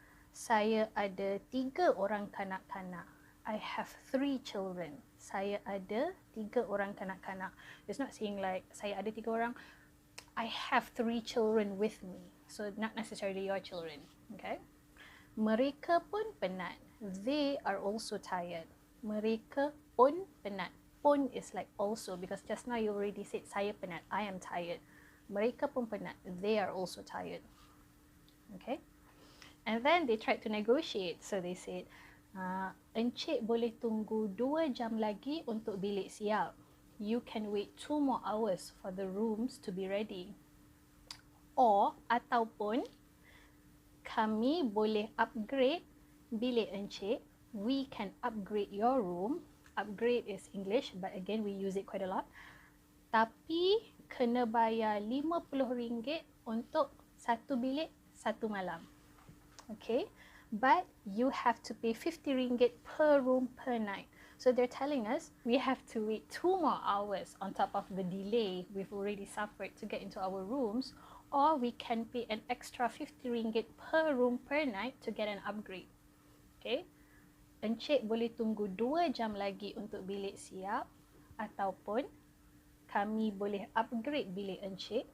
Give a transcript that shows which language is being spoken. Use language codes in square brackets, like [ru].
[ms] Saya ada 3 orang kanak-kanak. [en] I have 3 children. [ms] Saya ada 3 orang kanak-kanak. [en] It's not saying like [ms] saya ada 3 orang. [en] I have 3 children with me. So not necessarily your children. Okay. [ms] Mereka pun penat. [en] They are also tired. [ms] Mereka pun penat. [en] Pun is like also, because just now you already said [ms] saya penat. [en] I am tired. [ms] Mereka pun penat. [en] They are also tired. Okay. And then they tried to negotiate. So they said, [ms] Encik boleh tunggu 2 jam lagi untuk bilik siap. [en] You can wait 2 more hours for the rooms to be ready. Or, [ms] ataupun, kami boleh upgrade bilik encik. [en] We can upgrade your room. Upgrade is English, but again we use it quite a lot. [ms] Tapi kena bayar RM50 untuk 1 bilik 1 malam. [en] Okay, but you have to pay RM50 per room per night. So they're telling us we have to wait 2 more hours on top of the delay we've already suffered to get into our rooms, or we can pay an extra RM50 per room per night to get an upgrade. [ms] Okay, encik boleh tunggu 2 jam lagi untuk bilik siap, ataupun kami boleh upgrade bilik encik.